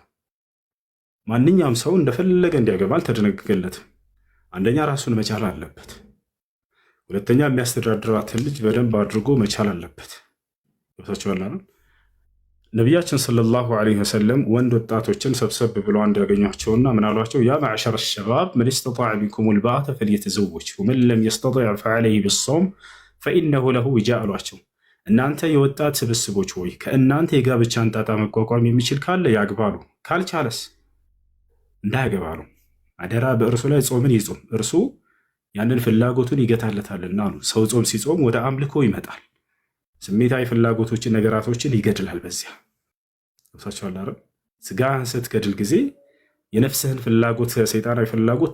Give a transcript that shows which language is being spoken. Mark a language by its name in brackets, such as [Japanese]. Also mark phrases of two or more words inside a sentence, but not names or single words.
[Amharic] ማንኛውም ሰው እንደፈለገ እንዲያገባ አልተደነገገለትም። አንደኛ ራሱን መቻል አለበት። ሁለተኛ የሚያስተዳድራትን ልጅ በደንብ አድርጎ መቻል አለበት። ገብታችኋል? ነቢያችን [Arabic] صلى الله عليه وسلم [Amharic] ወንድ ወጣቶችን ሰብሰብ ብለው አንድ ያገኟቸውና ምን አሏቸው? [Arabic] يا معشر الشباب من استطاع منكم الباءة فليتزوج ومن لم يستطع فعليه بالصوم فإنه له وجاء [Amharic] አሏቸው። እናንተ የወጣት ስብስቦች ሆይ ከእናንተ የጋብቻን ጣጣ መቋቋም የሚችል ካለ ያግባሉ፣ ካልቻለስ እንዳያገባሉ። አደራ በእርሱ ላይ ጾምን ይጹም፣ እርሱ ያንን ፍላጎቱን ይገታለታልና አሉ። ሰው ጾም ሲጾም ወደ አምልኮ ይመጣል። ስሜታዊ ፍላጎቶችን ነገራቶችን ይገድላል። በዚያ ሰቸዋል ስጋህን ስትገድል ጊዜ የነፍስህን ፍላጎት ሰይጣናዊ ፍላጎት